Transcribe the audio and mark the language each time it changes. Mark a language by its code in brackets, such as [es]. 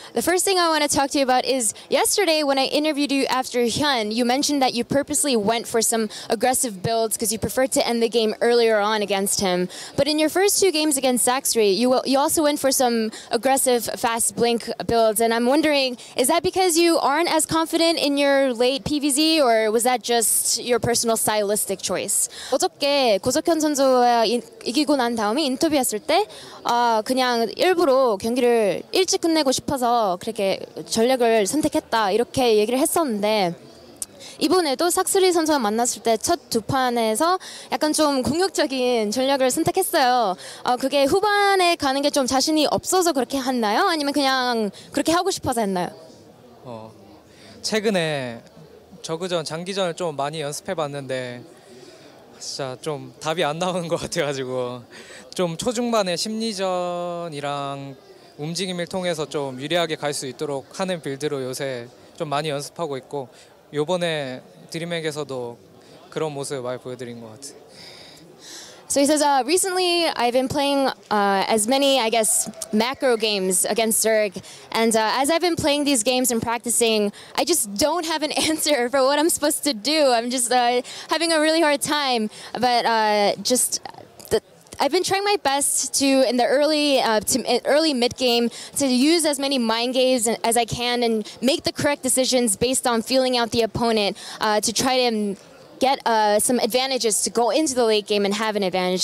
[en] The first thing I want to talk to you about is yesterday when I interviewed you after Hyun, you mentioned that you purposely went for some aggressive builds because you preferred to end the game earlier on against him. But in your first 2 games against Sacsri, you also went for some aggressive fast blink builds, and I'm wondering, is that because you aren't as confident in your late PvZ, or was that just your personal stylistic choice? [ko] 어저께 고석현 선수와 이기고 난 다음에 인터뷰했을 때 그냥 일부러 경기를 일찍 끝내고 싶어서 그렇게 전략을 선택했다 이렇게 얘기를 했었는데 이번에도 삭스리 선수와 만났을 때 첫 두 판에서 약간 좀 공격적인 전략을 선택했어요. 그게 후반에 가는 게 좀 자신이 없어서 그렇게 했나요? 아니면 그냥 그렇게 하고 싶어서 했나요? 최근에 저그전 장기전을 좀 많이 연습해봤는데 진짜 좀 답이 안 나오는 것 같아가지고 좀 초중반에 심리전이랑 움직임을 통해서 좀 유리하게 갈 수 있도록 하는 빌드로 요새 좀 많이 연습하고 있고 요번에 드림핵에서도 그런 모습을 많이 보여드린 것 같아요. [en] So he says, recently I've been playing as many, I guess, macro games against Zerg. And as I've been playing these games and practicing, I just don't have an answer for what I'm supposed to do. I'm just having a really hard time. But I've been trying my best to, in the early mid-game, to use as many mind games as I can and make the correct decisions based on feeling out the opponent to try to get some advantages to go into the late game and have an advantage.